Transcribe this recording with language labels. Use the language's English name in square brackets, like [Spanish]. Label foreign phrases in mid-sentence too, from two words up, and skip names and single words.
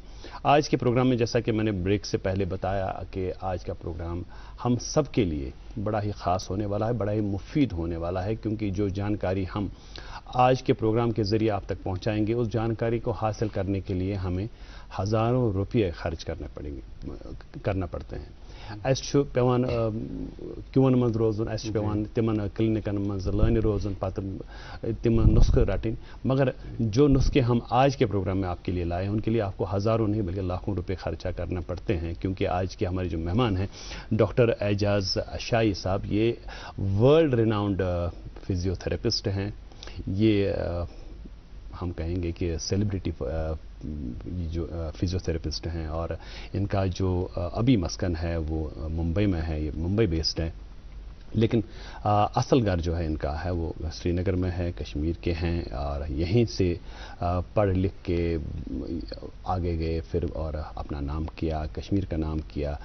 [Hindi] आज के प्रोग्राम में जैसा कि मैंने ब्रेक से पहले बताया कि आज का प्रोग्राम हम सब के लिए बड़ा ही ख़ास होने वाला है, बड़ा ही मुफीद होने वाला है, क्योंकि जो जानकारी हम आज के प्रोग्राम के ज़रिए आप तक पहुंचाएंगे उस जानकारी को हासिल करने के लिए हमें हज़ारों रुपये खर्च करना पड़ते हैं। [Kashmiri] پیوان کیُون منز روزُن، پیوان تِمن کلِنِکن منز لائن روزُن، پَتہٕ تِم نُسخہٕ رٹن, [Hindi] मगर जो नुस्खे हम आज के प्रोग्राम में आपके लिए लाए हैं उनके लिए आपको हज़ारों नहीं बल्कि लाखों रुपए खर्चा करना पड़ते हैं, क्योंकि आज के हमारे जो मेहमान हैं डॉक्टर एजाज शाही साहब, ये [English] world renowned physiotherapist [Hindi] हैं। ये हम कहेंगे कि सेलिब्रिटी जो फिजियोथेरेपिस्ट हैं, और इनका जो अभी मस्कन है वो मुंबई में है, ये मुंबई बेस्ड है, लेकिन असल घर जो है इनका है वो श्रीनगर में है, कश्मीर के हैं, और यहीं से पढ़ लिख के आगे गए फिर और अपना नाम किया, कश्मीर का नाम किया।